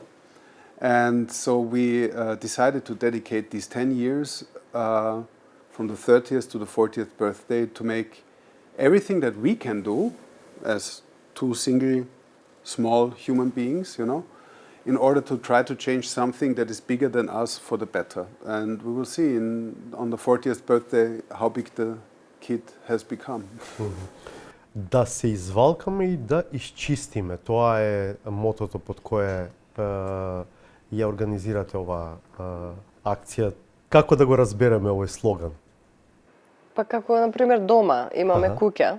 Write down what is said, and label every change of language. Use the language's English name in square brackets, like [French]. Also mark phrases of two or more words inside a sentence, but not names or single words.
[English] And so we decided to dedicate these 10 years from the 30th to the 40th birthday to make everything that we can do as two single small human beings, you know, in order to try to change something that is bigger than us for the better. And we will see on the 40th birthday how big the kid has become. [Macedonian] Да се извалкаме и да изчистиме. Тоа е мотото под кое ја организирате оваа акција. Како да го разбереме овој слоган? Па како, например, дома имаме куќа.